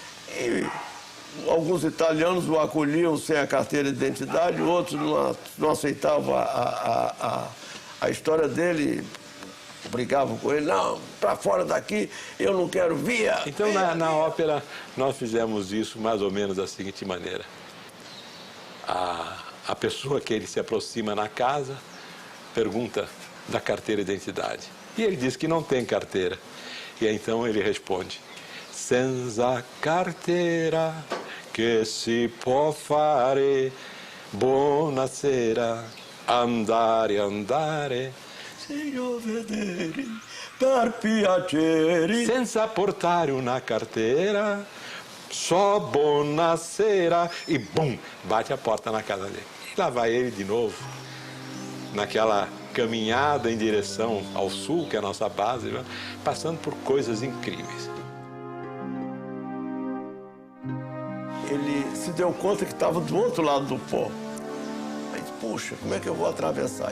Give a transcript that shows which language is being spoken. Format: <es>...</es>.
<pt>E alguns italianos o acolhiam sem a carteira de identidade, outros não aceitavam a história dele, brigavam com ele, não, para fora daqui, eu não quero via. Então, na ópera, nós fizemos isso mais ou menos da seguinte maneira. A pessoa que ele se aproxima na casa pergunta da carteira de identidade. E ele diz que não tem carteira. E então ele responde,</pt> <it>senza carteira che si può fare, buonasera, andare, andare. Signor vedere, per piacere. Senza portare una carteira,</it> <pt>só</pt> <it>buonasera.</it> <pt>E bum, bate a porta na casa dele. E lá vai ele de novo, naquela caminhada em direção ao sul, que é a nossa base, né? Passando por coisas incríveis. Ele se deu conta que estava do outro lado do pó. Aí disse, puxa, como é que eu vou atravessar?</pt>